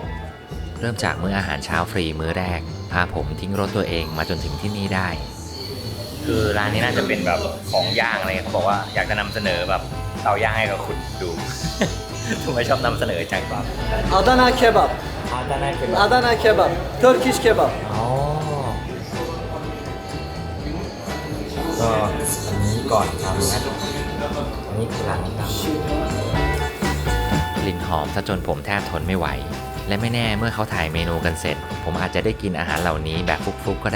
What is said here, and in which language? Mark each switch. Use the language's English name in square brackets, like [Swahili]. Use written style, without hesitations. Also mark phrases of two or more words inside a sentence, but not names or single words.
[Thai] เริ่มจากมื้ออาหารเช้าฟรีมื้อแรกพาผมทิ้งรถตัวเองมาจนถึงที่นี่ได้ คือร้านนี้น่าจะเป็นแบบของย่างอะไรเขาบอกว่าอยากจะนำเสนอแบบเตาย่างให้กับคุณดู ทำไมชอบนำเสนอจังครับ [Turkish] Adana kebap. [Thai] อาจารย์เป็น [Turkish] Adana kebap. [English] Turkish kebap. [Thai] อ๋อก็อันนี้ก่อนทำนะอันนี้คือหลังทำ กลิ่นหอมซะจนผมแทบทนไม่ไหว และไม่แน่เมื่อเขาถ่ายเมนูกันเสร็จ ผมอาจจะได้กินอาหารเหล่านี้แบบฟลุกๆก็ได้